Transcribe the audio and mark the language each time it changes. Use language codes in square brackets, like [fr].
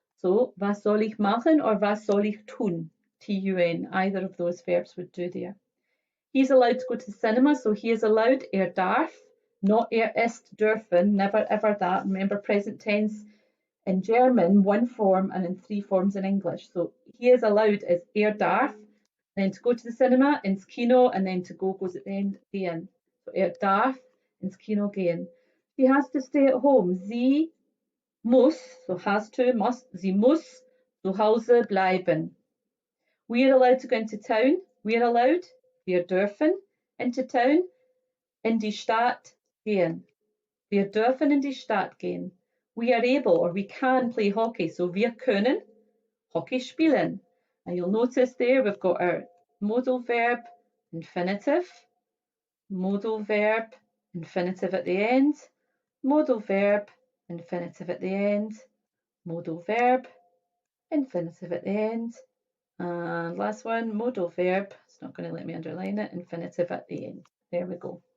[de] So was soll ich machen or was soll ich tun? [en] T-U-N, either of those verbs would do there. He's allowed to go to the cinema, so he is allowed, darf, [de] not ist dürfen, [en] never ever that. Remember present tense in German, 1 form, and in 3 forms in English. So he is allowed is darf, then to go to the cinema, [de] ins Kino, [en] and then to go goes at the end, gehen. [de] So darf, ins Kino gehen. [en] She has to stay at home. [de] Sie muss, [en] so has to, must, [de] sie muss zu Hause bleiben. [en] We are allowed to go into town. We are allowed, [de] wir dürfen, [en] into town, [de] in die Stadt gehen. Wir dürfen in die Stadt gehen. [en] We are able or we can play hockey. [de] So wir können Hockey spielen. [en] And you'll notice there we've got our modal verb infinitive, modal verb infinitive at the end, modal verb infinitive at the end, modal verb infinitive at the end, and last one, modal verb, it's not going to let me underline it, infinitive at the end. There we go.